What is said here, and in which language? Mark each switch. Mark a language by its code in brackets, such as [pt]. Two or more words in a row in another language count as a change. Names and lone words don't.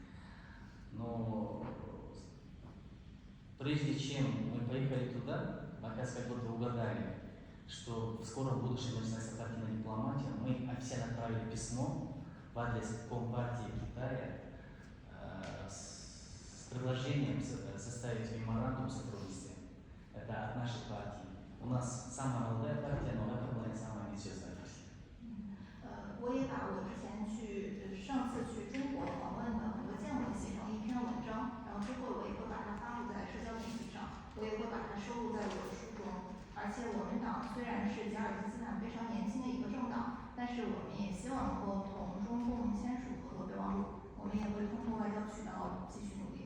[ru] Но прежде чем мы поехали туда, оказывается, как будто угадали, что в скором будущем начинается партийная дипломатия, мы официально отправили письмо в адрес Компартии Китая с предложением составить меморандум о сотрудничестве. Это от нашей партии. У нас самая молодая партия, но это была самая амбициозная партия. [zh] 我也把我之前上次去中国访问的很多见闻写成一篇文章，然后之后我也会把它发布在社交媒体上，我也会把它收录在我的书中。而且我们党虽然是吉尔吉斯斯坦非常年轻的一个政党，但是我们也希望能够同中共签署合作备忘录，我们也会通过外交渠道继续